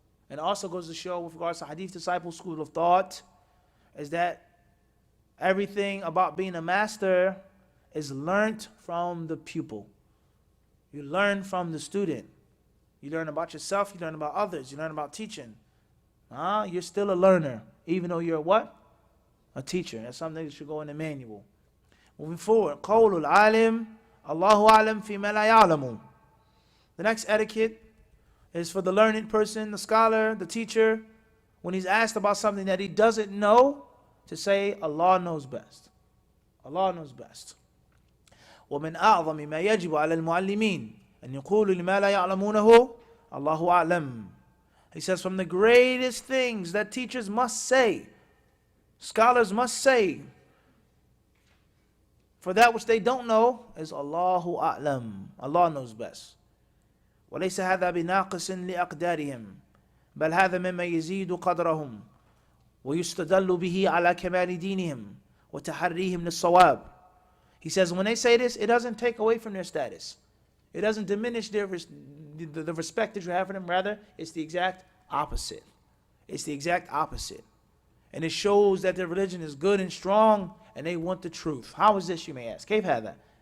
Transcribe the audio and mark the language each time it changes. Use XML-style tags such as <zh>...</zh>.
<en>And also goes to show with regards to HadithDisciple school of thought is that everything about being a master is learnt from the pupil. You learn from the student. You learn about yourself, you learn about others, you learn about teaching. You're still a learner, even though you're what? A teacher. That's something that should go in the manual. Moving forward,</en> <ar>قول العالم الله أعلم فيما لا يعلم.</ar> <en>The next etiquette is for the learned person, the scholar, the teacher, when he's asked about something that he doesn't know, to say, Allah knows best. Allah knows best.</en> <ar>ومن أعظم ما يجب على المعلمين أن يقولوا لما لا يعلمونه الله أعلم.</ar> <en>He says from the greatest things that teachers must say, scholars must say, for that which they don't know is Allahu A'lam. Allah knows best.</en> <ar>وليس هذا بناقص لأقدارهم بل هذا مما يزيد قدرهم ويستدل به على كمال دينهم وتحريهم للصواب.</ar> <en>He says when they say this, it doesn't take away from their status. It doesn't diminish the respect that you have for them. Rather, it's the exact opposite. It's the exact opposite. And it shows that their religion is good and strong and they want the truth. How is this, you may ask?</en> <ar>كيف هذا?</ar>